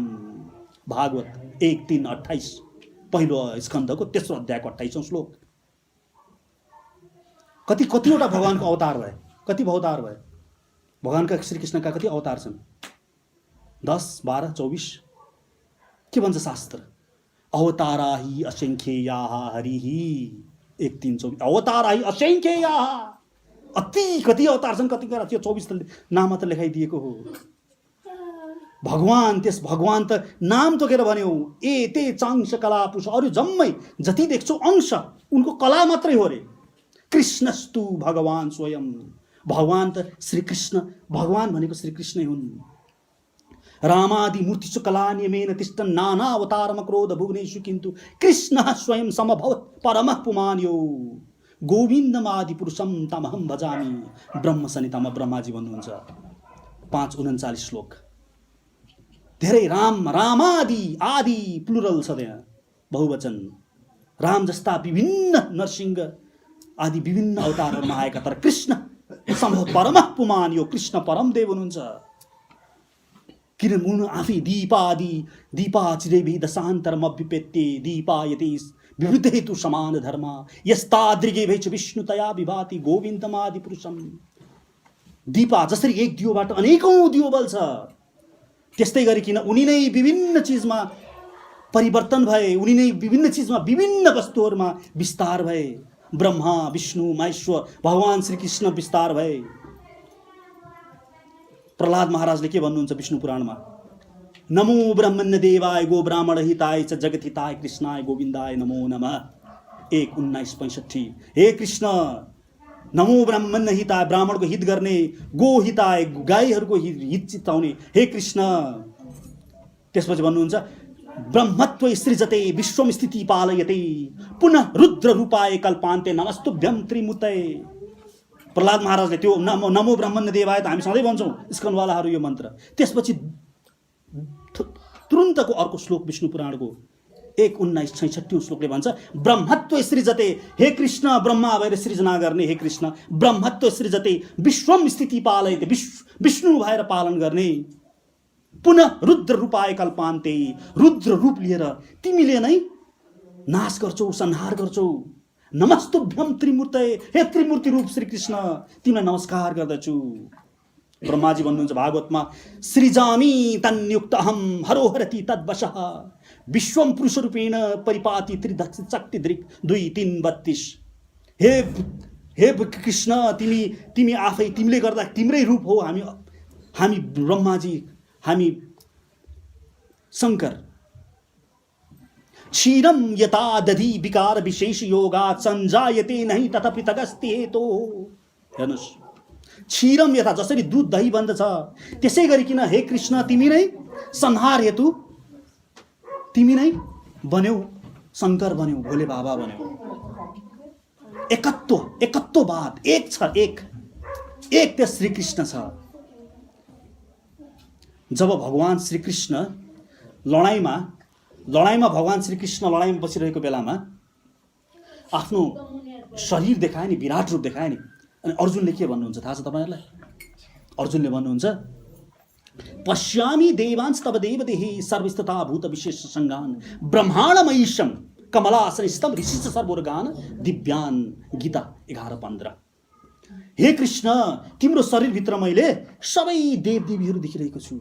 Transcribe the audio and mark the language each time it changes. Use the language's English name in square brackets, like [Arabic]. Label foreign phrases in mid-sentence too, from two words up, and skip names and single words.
[Nepali] भागवत 1:3-28 पहिलो स्कन्धको 3रो अध्यायको 28औं श्लोक। कतिवटा भगवानको अवतार भए? कति अवतार भए? भगवानका श्रीकृष्णका कति अवतार छन्? 10, 12, 24। के भन्छ शास्त्र? [Sanskrit] अवतारा हि असंख्येयाः हरिः 1:3-24। अवतारा हि असंख्येयाः, [Nepali] कति अवतार छन्, कति कुरा त्यो 24 नाम त लेखाइदिएको हो। भगवान, त्यस भगवान त नाम तोकेर भन्यो [Sanskrit] एते चांश कलापुष, [Nepali] अरु जम्मै जति देख्छौ अंश उनको कला मात्रै हो रे। [Sanskrit] कृष्णस्तु भगवान स्वयं, [Nepali] भगवान त श्री कृष्ण, भगवान भनेको श्री कृष्णै हुन्। [Sanskrit] रामादि मूर्तिषु कलान्यमेन तिष्ठन् नानावतारम क्रोध भुवनेषु किन्तु कृष्णः स्वयं समभवत् परमः पुमान्यो गोविन्दमादि पुरुषं तमहं भजामि। [Nepali] ब्रह्म सनितामा ब्रह्माजी भन्नुहुन्छ 5:39 श्लोक। धेरै रामादि आदि प्लुरल छ त्यहाँ, बहुवचन। राम जस्ता विभिन्न नरसिंह आदि विभिन्न अवतारहरूमा आएका, तर [Sanskrit] कृष्ण सम्भव परमः पुमान, [Nepali] यो कृष्ण परम देव हुनुहुन्छ। [Sanskrit] किन आफै दीपा चिरैभि दशान्तरम अभ्युपेत्ये दीपायते विवृद्धे तु समान धर्म यस्तादृगे भैच विष्णुतया विभाति गोविन्दमादि पुरुषम। [Nepali] दीपा जसरी एक दियोबाट अनेकौं दियो बल्छ, त्यस्तै गरिकन उनी नै विभिन्न चीजमा परिवर्तन भए, उनी नै विभिन्न चीजमा विभिन्न वस्तुहरूमा विस्तार भए। ब्रह्मा विष्णु महेश्वर भगवान श्री कृष्ण विस्तार भए। प्रहलाद महाराजले के भन्नुहुन्छ विष्णु पुराणमा? [Sanskrit] नमो ब्रह्मण्य देवाय गो ब्राह्मण हिताय च जगत हिताय कृष्णाय गोविन्दाय नमो नमः। 1:19-65। हे कृष्ण, नमो ब्राह्मण्य हिताय, [Nepali] ब्राह्मणको हित गर्ने, [Sanskrit] गो हिताय, [Nepali] गाईहरूको हित चिताउने हे कृष्ण। त्यसपछि भन्नुहुन्छ [Sanskrit] ब्रह्मत्व सृजते विश्वम स्थिति पालयते पुनः रुद्र रूपाय कल्पान्ते नमस्तुभ्यं त्रिमूर्तये। [Nepali] प्रहलाद महाराजले त्यो [Sanskrit] नमो ब्रह्मण्य देवाय [Nepali] त हामी सधैँ भन्छौँ इस्कनवालाहरू यो मन्त्र। त्यसपछि तुरुन्तको अर्को श्लोक विष्णु पुराणको 1:19-66 श्लोकले भन्छ [Sanskrit] ब्रह्मत्व सृजते, [Nepali] हे कृष्ण ब्रह्मा भएर सृजना गर्ने, हे कृष्ण [Sanskrit] ब्रह्मत्व सृजते विश्वम स्थिति पालयते, [Nepali] विष्णु भएर पालन गर्ने, [Sanskrit] पुनः रुद्र रूपाय कल्पान्ते, [Nepali] रुद्र रूप लिएर तिमीले नै नाश गर्छौ, संहार गर्छौ। [Sanskrit] नमस्तुभ्यं त्रिमूर्तये, [Nepali] हे त्रिमूर्ति रूप श्री कृष्ण तिमीलाई नमस्कार गर्दछु। ब्रह्माजी भन्नुहुन्छ भागवतमा [Sanskrit] सृजामि तन्युक्त अहम हरोहरति तद्वशः विश्वम पुरुष रूपेण परिपाति त्रिदक्ष शक्ति दृक् 2:3-32। [Nepali] हे कृष्ण तिमी आफै, तिमीले गर्दा तिम्रै रूप हो। हामी ब्रह्माजी, हामी शंकर। [Sanskrit] क्षीरम यथा दधि विकार विशेष योगात् संजायते नहीं तथा पृथगस्ति हेतो। [Nepali] हेर्नुस्, [Sanskrit] क्षीरम यथा [Nepali] जसरी दूध दही बन्दछ त्यसै गरिकन हे कृष्ण तिमी नै संहार हेतु तिमी नै बन्यौ, शंकर बन्यौ, भोले बाबा बन्यौ। एकत्ववाद, एक छ, एक त्यो श्री कृष्ण छ। जब भगवान श्री कृष्ण लडाईँमा भगवान श्री कृष्ण लडाईँमा बसिरहेको बेलामा आफ्नो शरीर देखाए नि, विराट रूप देखाए नि। अनि अर्जुनले के भन्नुहुन्छ थाहा छ तपाईहरुलाई? अर्जुनले भन्नुहुन्छ [Sanskrit] पश्यामि देवांश तव देवदेहि सर्वस्तथा भूत विशेष संगान ब्रह्माण्डमयीशं कमलासनस्थम ऋषिश्च सर्वोर्गान दिव्यान। [Nepali] गीता 11:15। हे कृष्ण तिम्रो शरीर भित्र मैले सबै देवदेवीहरू देखिरहेको छु।